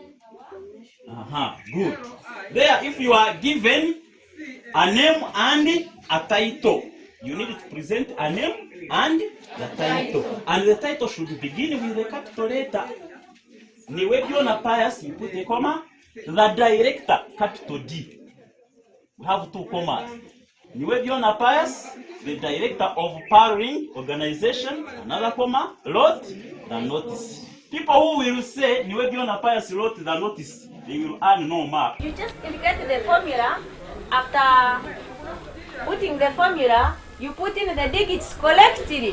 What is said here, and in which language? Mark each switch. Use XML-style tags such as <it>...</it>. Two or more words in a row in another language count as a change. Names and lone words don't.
<en>Good. There, if you are given a name and a title. You need to present a name and the title. And the title should begin with a capital letter. Niwe byona pious, you put a comma. The director, capital D. We have 2 commas. Niwe byona pious, the director of powering organization, another comma, wrote the notice. People who will say Niwe byona pious wrote the notice, they will earn no mark. You just indicate the formula. After putting the formula, you put in the digits collectively.</en>